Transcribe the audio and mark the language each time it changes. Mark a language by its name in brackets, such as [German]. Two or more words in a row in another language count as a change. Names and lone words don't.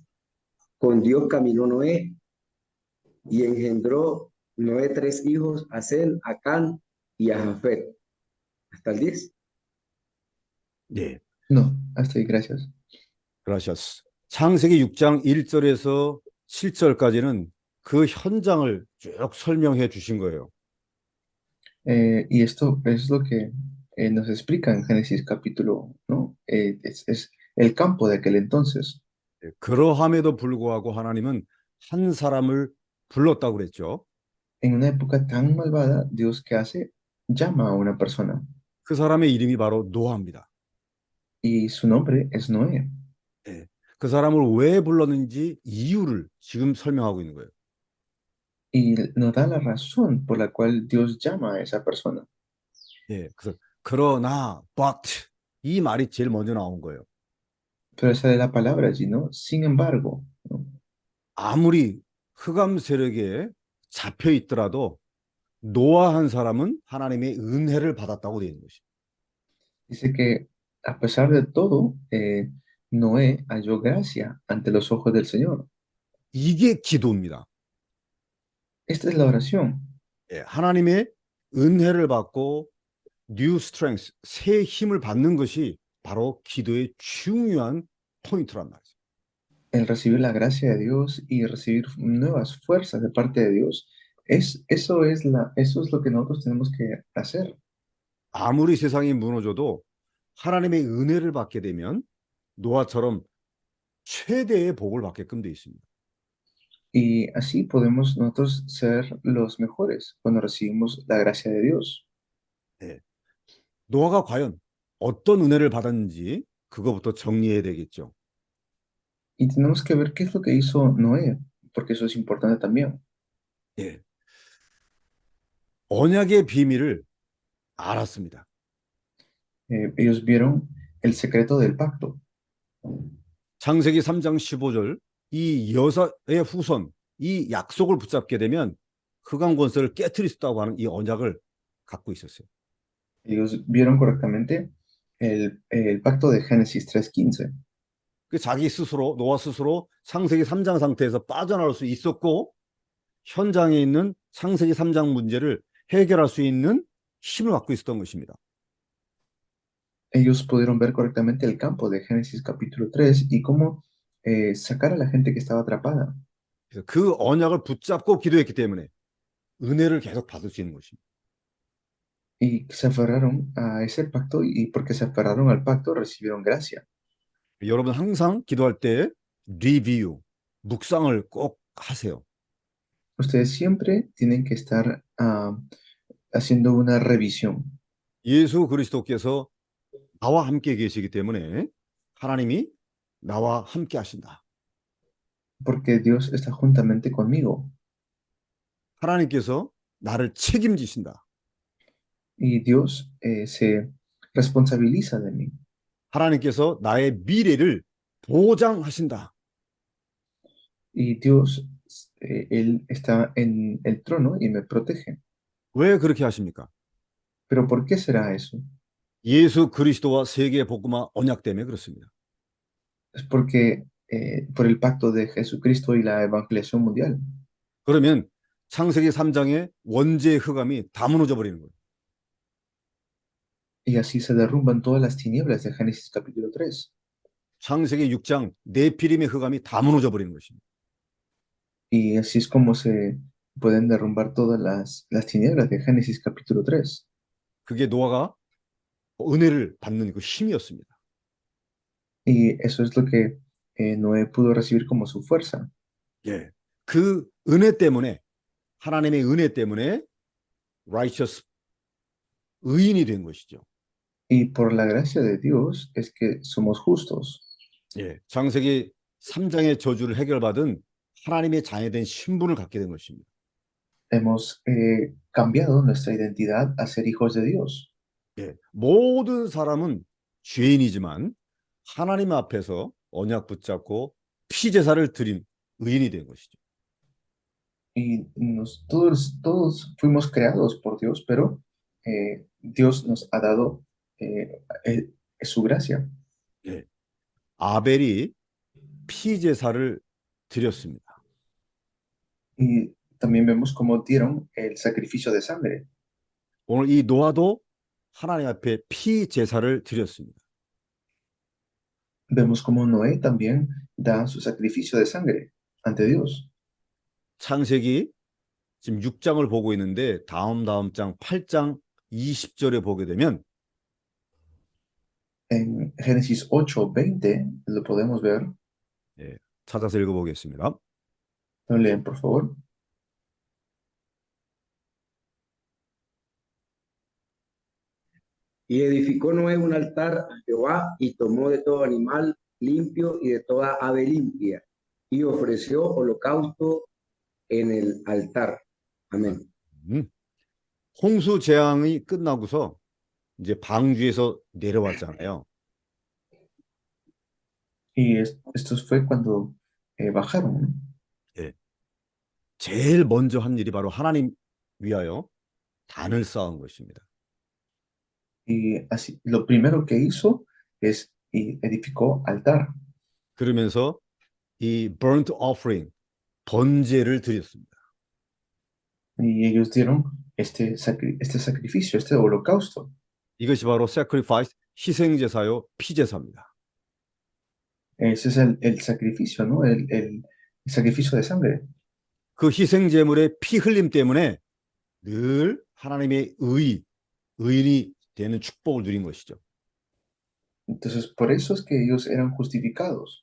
[Spanish] Con Dios caminó Noé y engendró Noé 3 hijos, a Sem, a Can y a Jafet. Hasta el 10. [Korean] 네, [Spanish] No, hasta ahí, gracias. [Korean] 그라시아스. 창세기 6장 1절에서 7절까지는 그 현장을 쭉 설명해 주신 거예요. [Spanish] Y esto es lo que nos explica en Génesis capítulo, ¿no? Es el campo de aquel entonces. [Korean] 네, 그러함에도 불구하고 하나님은 한 사람을 불렀다고 그랬죠. [Spanish] En una época tan malvada, Dios, ¿qué hace? Llama a una persona [Korean] 그 사람의 이름이 바로 노아입니다. [Spanish] y su nombre es Noé. [Korean] 네, 그 사람을 왜 불렀는지 이유를 지금 설명하고 있는 거예요. [Spanish] Y nos da la razón por la cual Dios llama a esa persona. [Korean] 네, 그래서 그러나 but 이 말이 제일 먼저 나온 거예요. [Spanish] Pero esa es la palabra allí, ¿no? Sin embargo, ¿no? [Korean] 아무리 흑암 세력에 잡혀 있더라도 노아 한 사람은 하나님의 은혜를 받았다고 되어 있는 것이죠. [Spanish] Dice que a pesar de todo, Noé halló gracia ante los ojos del Señor. [Korean] 이게 기도입니다. [Spanish] Esta es la oración. [Korean] 예, 하나님의 은혜를 받고 [English] new strength, [Korean] 새 힘을 받는 것이 바로 기도의 중요한 포인트란 말이죠. [Spanish] El recibir la gracia de Dios y recibir nuevas fuerzas de parte de Dios, eso es lo que nosotros tenemos que hacer. [Korean] 아무리 세상이 무너져도 하나님의 은혜를 받게 되면 노아처럼 최대의 복을 받게끔 돼 있습니다. [Spanish] Y así podemos nosotros ser los mejores cuando recibimos la gracia de Dios. [Korean] 예. 노아가 과연 어떤 은혜를 받았는지 그거부터 정리해야 되겠죠. [Spanish] Y tenemos que ver qué es lo que hizo Noé, porque eso es importante también. [Korean] 예. 언약의 비밀을 알았습니다. [Spanish] Ellos vieron el secreto del pacto. [Korean] 창세기 3장 15절 이 여사의 후손 이 약속을 붙잡게 되면 흑암 권세를 깨트릴 수 있다고 하는 이 언약을 갖고 있었어요. [Spanish] Ellos vieron correctamente el pacto de Génesis 3:15. [Korean] 그 자기 스스로 노아 스스로 창세기 3장 상태에서 빠져나올 수 있었고 현장에 있는 창세기 3장 문제를 해결할 수 있는 힘을 갖고 있었던 것입니다. [Spanish] Ellos pudieron ver correctamente el campo de Génesis capítulo 3 y cómo sacar a la gente que estaba atrapada. [Korean] 그래서 그 언약을 붙잡고 기도했기 때문에 은혜를 계속 받을 수 있는 것입니다. [Spanish] Y se aferraron a ese pacto y porque se aferraron al pacto recibieron gracia. [Korean] 여러분 항상 기도할 때 리뷰, 묵상을 꼭 하세요. [Spanish] Ustedes siempre tienen que estar haciendo una revisión, [Korean] 예수 그리스도께서 나와 함께 계시기 때문에 하나님이 나와 함께 하신다. [Spanish] porque Dios está juntamente conmigo [Korean] 하나님께서 나를 책임지신다. [Spanish] y Dios se responsabiliza de mí [Korean] 하나님께서 나의 미래를 보장하신다. [Spanish] y Dios, Él está en el trono y me protege. [Korean] 왜 그렇게 하십니까? [Spanish] ¿Pero por qué será eso? [Korean] 예수 그리스도와 세계 복음화 언약 때문에 그렇습니다. [Spanish] Es porque por el pacto de Jesucristo y la evangelización mundial. [Korean] 그러면 창세기 3장의 원죄 흑암이 다 무너져 버리는 거예요. [Spanish] Y así se derrumban todas las tinieblas de Génesis capítulo 3. [Korean] 창세기 6장 네피림의 흑암이 다 무너져 버리는 것입니다. [Spanish] Y así es como se pueden derrumbar todas las tinieblas de Génesis capítulo 3. [Korean] 그게 노아가 은혜를 받는 그 힘이었습니다. [Spanish] Y eso es lo que Noé pudo recibir como su fuerza. [Korean] 예. 그 은혜 때문에 하나님의 은혜 때문에 righteous 의인이 된 것이죠. [Spanish] Y por la gracia de Dios es que somos justos. [Korean] 예. 창세기 3장의 저주를 해결받은 하나님의 자녀된 신분을 갖게 된 것입니다. [Spanish] Hemos cambiado nuestra identidad a ser hijos de Dios. [Korean] 예. 모든 사람은 죄인이지만 하나님 앞에서 언약 붙잡고 피제사를 드린 의인이 된 것이죠. [Spanish] Y todos fuimos creados por Dios, pero Dios nos ha dado su gracia. [Korean] 예. 아벨이 피제사를 드렸습니다. [Spanish] Y también vemos cómo dieron el sacrificio de sangre. [Korean] 오늘 이 노아도 하나님 앞에 피제사를 드렸습니다. [Spanish] Vemos cómo Noé también da su sacrificio de sangre ante Dios. [Korean] 창세기 지금 6장을 보고 있는데 다음 장 8장 20절에 보게 되면 [Spanish] En Génesis 8:20 lo podemos ver. [Korean] 찾아서 읽어보겠습니다. [Spanish] ¿Lo leen, por favor? Y edificó Noé un altar a Jehová y tomó de todo animal limpio y de toda ave limpia y ofreció holocausto en el altar. Amén. [Korean] 홍수 재앙이 끝나고서 이제 방주에서 내려왔잖아요. [Spanish] Y esto fue cuando bajaron. [Korean] 제일 먼저 한 일이 바로 하나님 위하여 단을 쌓은 것입니다. [Spanish] Y así, lo primero que hizo es y edificó altar. [Korean] 그러면서 이 [English] burnt offering, [Korean] 번제를 드렸습니다. [Spanish] y ellos dieron este sacrificio, este holocausto. [Korean] 이것이 바로 sacrifice, 희생제사요, 피제사입니다. [Spanish] Ese es el sacrificio, ¿no? El sacrificio de sangre. [Korean] 그 희생제물의 피 흘림 때문에 늘 하나님의 의인이 되는 축복을 누린 것이죠. [Spanish] Entonces, por eso es que ellos eran justificados.